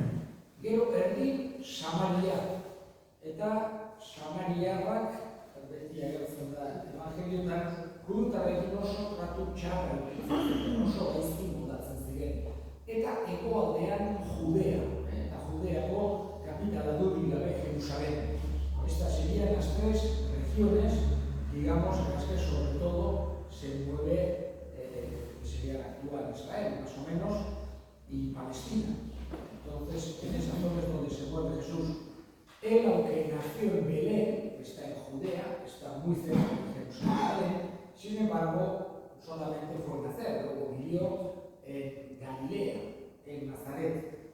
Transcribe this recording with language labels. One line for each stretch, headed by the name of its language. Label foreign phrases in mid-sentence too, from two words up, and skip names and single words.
Basque: Gero erdi Samaria, eta Samariarrak, beti agertzen da evangeliotan, judutarrekin oso tratu txarra oso gaizki moldatzen ziren. Eta hegoaldean Judea, eta Judeako kapitala dudik gabe Jerusalén.
Spanish: Estas serían las 3 regiones, digamos, en las que sobre todo se mueve, sería la actual Israel, más o menos, y Palestina. Entonces, en esas zonas donde se mueve Jesús, él, aunque nació en Belén, que está en Judea, está muy cerca de Jerusalén, sin embargo, solamente fue nacer, luego vivió en Galilea, en Nazaret.